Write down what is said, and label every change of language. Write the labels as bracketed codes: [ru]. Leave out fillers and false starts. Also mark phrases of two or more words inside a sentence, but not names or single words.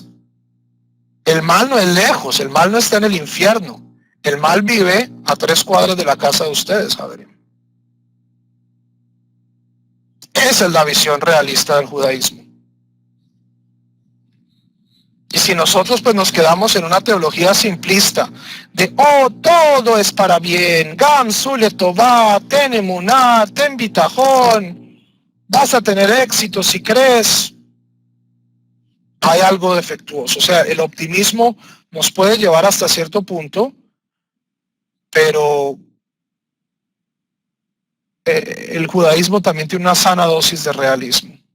[es] El mal no es lejos, el mal no está en el infierno, el mal vive a 3 cuadras de la casa de ustedes, Javier. Esa es la visión realista del judaísmo. Y si nosotros pues nos quedamos en una teología simplista de, oh, todo es para bien, [he] גם זו לטובה, ten emuná, ten bitajón, [es] vas a tener éxito si crees, hay algo defectuoso. O sea, el optimismo nos puede llevar hasta cierto punto, pero el judaísmo también tiene una sana dosis de realismo.